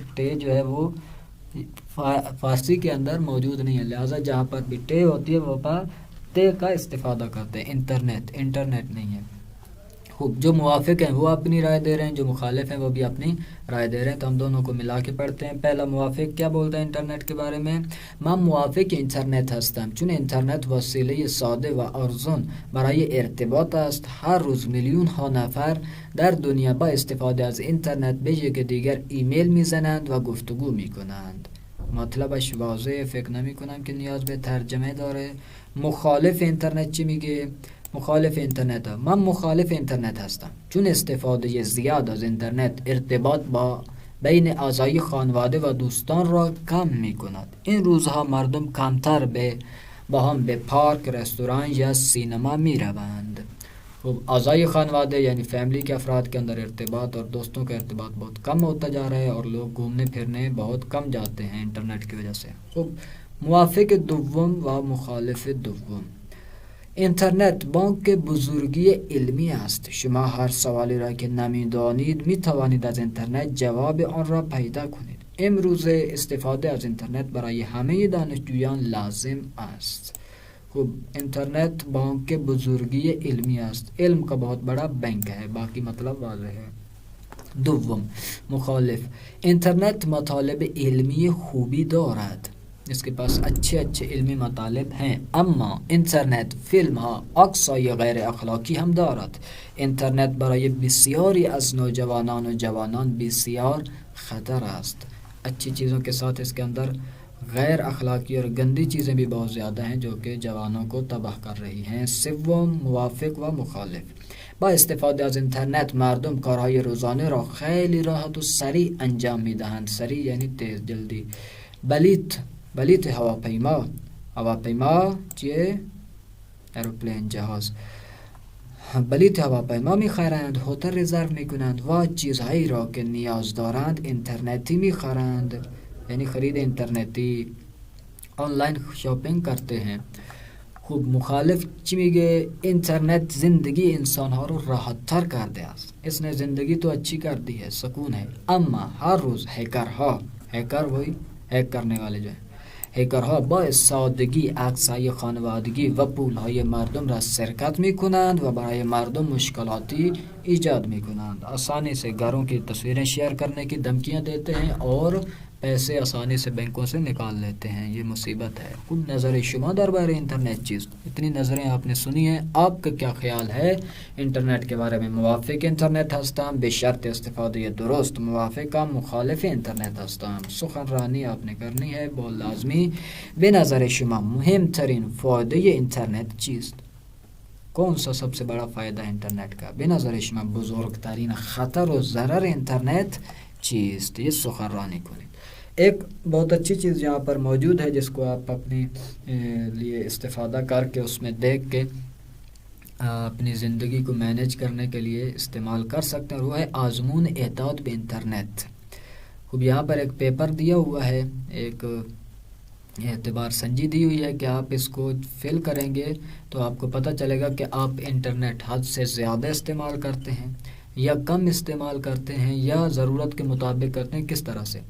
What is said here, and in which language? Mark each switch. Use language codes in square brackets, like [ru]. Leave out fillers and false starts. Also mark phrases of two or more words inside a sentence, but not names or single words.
[ur] ٹے جو ہے وہ فارسی کے اندر موجود نہیں ہے، لہٰذا جہاں پر بھی ٹے ہوتی ہے وہ پر ٹے کا استفادہ کرتے ہیں. انٹرنیٹ نہیں ہے. خوب، جو موافق ہیں وہ اپنی رائے دے رہے ہیں، جو مخالف ہیں وہ بھی اپنی رائے دے رہے ہیں، تو ہم دونوں کو ملا کے پڑھتے ہیں. پہلا موافق کیا بولتا ہے انٹرنیٹ کے بارے میں؟ [fa] من موافق اینترنت هستم چون اینترنت وسیله ساده و ارزان برای ارتباط است. هر روز میلیون ها نفر در دنیا با استفاده از اینترنت به یک دیگر ایمیل میزنند و گفتگو میکنند. مطلبش واضحه، فکر نمی کنم که نیاز به ترجمه داره. مخالف اینترنت چی میگه؟ مخالف اینترنت، من مخالف اینترنت هستم چون استفاده زیاد از اینترنت ارتباط با بین اعضای خانواده و دوستان را کم می کند. این روزها مردم کمتر با هم به پارک، رستوران یا سینما می روند. اعضای خانواده [ur] یعنی فیملی کے افراد کے اندر ارتباط اور دوستوں کا ارتباط بہت کم ہوتا جا رہا ہے اور لوگ گھومنے پھرنے بہت کم جاتے ہیں انٹرنیٹ کی وجہ سے. [fa] موافق دوم و مخالف دوم. اینترنت بانک بزرگی علمی است. شما هر سوالی را که نمیدانید می توانید از اینترنت جواب آن را پیدا کنید. امروزه استفاده از اینترنت برای همه دانشجویان لازم است. خوب، اینترنت بانک بزرگی علمی است. [ur] علم کا بہت بڑا بینک ہے، باقی مطلب واضح ہے. [fa] دوم، مخالف. اینترنت مطالب علمی خوبی دارد. [ur] اس کے پاس اچھے علمی مطالب ہیں، [fa] اما اینترنت فیلم ها عکسای غیر اخلاقی هم دارد. اینترنت برای بسیاری از نوجوانان و جوانان بسیار خطر است. [ur] اچھی چیزوں کے ساتھ اس کے اندر غیر اخلاقی اور گندی چیزیں بھی بہت زیادہ ہیں جو کہ جوانوں کو تباہ کر رہی ہیں. [fa] سوم، موافق و مخالف. با استفاده از اینترنت مردم کارهای روزانه را خیلی راحت و سریع انجام میدهند. سریع یعنی [ur] تیز، جلدی. [fa] بلیط هواپیما. هواپیما چیه؟ ایروپلین، جهاز. بلیط هواپیما میخرند، هتل رزرو میکنند و چیزهایی را که نیاز دارند اینترنتی میخرند، یعنی خرید اینترنتی، [en] online shopping [ur] کرتے ہیں. [fa] خوب مخالف چی میگه؟ اینترنت زندگی انسانها رو راحت تر کرده است. [ur] اس نے زندگی تو اچھی کر دی ہے، سکون ہے. اما ہر روز ہیکر وہی ہیک کرنے والے جو ہیں، [fa] هکرها با سادگی عکس‌های خانوادگی و پول‌های مردم را سرقت می‌کنند و برای مردم مشکلاتی ایجاد می‌کنند. [ur] آسانی سے گھروں کی تصویریں شیئر کرنے کی دھمکیاں دیتے ہیں اور پیسے آسانی سے بینکوں سے نکال لیتے ہیں. یہ مصیبت ہے. [fa] کل نظر شما درباره اینترنت چیست؟ [ur] اتنی نظریں آپ نے سنی ہیں. آپ کا کیا خیال ہے اینترنت کے بارے میں؟ [fa] موافق اینترنت هستم به شرط استفاده درست، موافقم، مخالف اینترنت هستم. [ur] سخنرانی آپ نے کرنی ہے با لازمی. [fa] به نظر شما مهمترین فایده اینترنت چیست؟ [ur] کون سا سب سے بڑا فائدہ اینترنت کا؟ [fa] به نظر شما بزرگترین خطر و ضرر اینترنت چیست؟ یہ سخنرانی کنید. [ur] ایک بہت اچھی چیز یہاں پر موجود ہے جس کو آپ اپنی لیے استفادہ کر کے اس میں دیکھ کے اپنی زندگی کو مینیج کرنے کے لیے استعمال کر سکتے ہیں. وہ ہے [fa] آزمون اعداد به [ur] انٹرنیٹ. خوب یہاں پر ایک پیپر دیا ہوا ہے، ایک اعتبار سنجی دی ہوئی ہے کہ آپ اس کو فل کریں گے تو آپ کو پتہ چلے گا کہ آپ انٹرنیٹ حد سے زیادہ استعمال کرتے ہیں یا کم استعمال کرتے ہیں یا ضرورت کے مطابق کرتے ہیں، کس طرح سے.